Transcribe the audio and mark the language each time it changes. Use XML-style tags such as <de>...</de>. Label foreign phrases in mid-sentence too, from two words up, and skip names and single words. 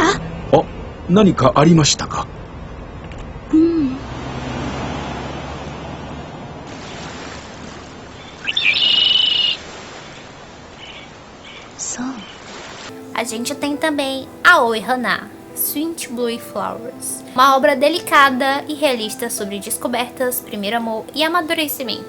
<ja>あ、何かありましたか？そう。</ja> <pt>A gente tem também Aoi Hana, Sweet Blue Flowers, uma obra delicada e realista sobre descobertas, primeiro amor e amadurecimento.</pt>